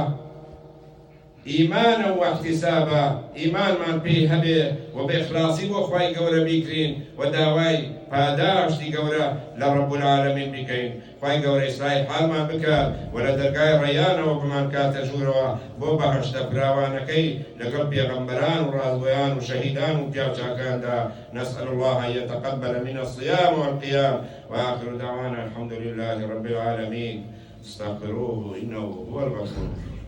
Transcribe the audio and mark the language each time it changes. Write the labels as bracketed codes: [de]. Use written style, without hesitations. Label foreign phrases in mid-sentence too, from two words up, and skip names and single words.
[ckb] ئیمانە و احتیسابە ئیمانمان پێی هەبێ و بە ئیخلاسی بۆ خوای گەورە بیکرین و داوای پاداشتی گەورە لە [ar] ڕەب العالەمین [ckb] بکەین خوای گەورە ئیسلاحی حالمان بکات و لە دەرگای ڕەیانەوە بمان کاتە ژوورەوە بۆ بەهەشتە فراوانەکەی لەگەڵ پێغەمبەران و ڕازگۆیان و شەهیدان و پیاوچاکاندا [ar] نسأل الله أن يتقبل من الصيام والقيام وآخر دعوانا الحمد لله رب العالمين استغفروه إنه هو الغفور